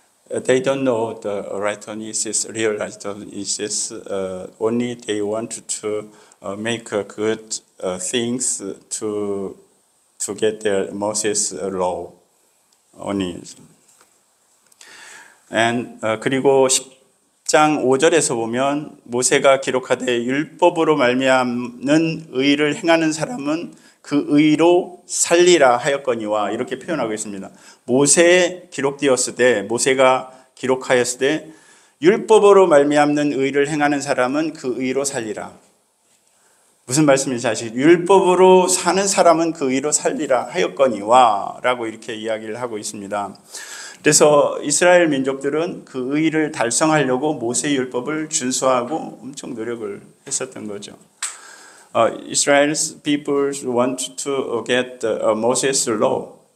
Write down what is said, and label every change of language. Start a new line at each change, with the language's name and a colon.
English: They don't know the righteousness, real righteousness. Only they want to make good things to get their Moses law. only.
Korean: And 그리고 10장 5절에서 보면 모세가 기록하되 율법으로 말미암는 의를 행하는 사람은 그 의로 살리라 하였거니와 이렇게 표현하고 있습니다. 모세에 기록되었을 때, 모세가 기록하였을 때 율법으로 말미암는 의를 행하는 사람은 그 의로 살리라. 무슨 말씀인지 아시죠? 율법으로 사는 사람은 그 의로 살리라 하였거니와 라고 이렇게 이야기를 하고 있습니다. 그래서 이스라엘 민족들은 그 의를 달성하려고 모세의 율법을 준수하고 엄청 노력을 했었던 거죠.
English: Israel's people want to get Moses' law.